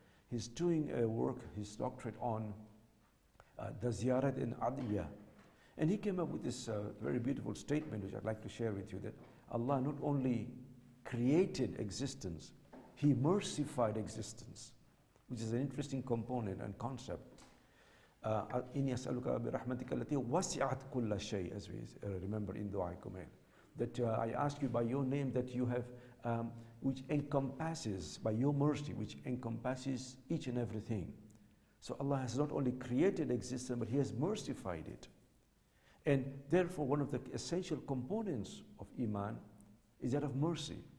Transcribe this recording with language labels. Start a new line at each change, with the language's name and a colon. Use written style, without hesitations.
English: He's doing a work, his doctorate on the ziyarat in adiyah. And he came up with this very beautiful statement, which I'd like to share with you, that Allah not only created existence, He mercified existence, which is an interesting component and concept.
Arabic: إِنِّي أَسْأَلُكَ بِرَحْمَتِكَ الَّتِي وَسِعَتْ كُلَّ شَيْء,
English: as we remember in Dua Kumail. That I ask you by your name that you have, which encompasses, by your mercy, which encompasses each and everything. So Allah has not only created existence, but He has mercified it. And therefore, one of the essential components of Iman is that of mercy.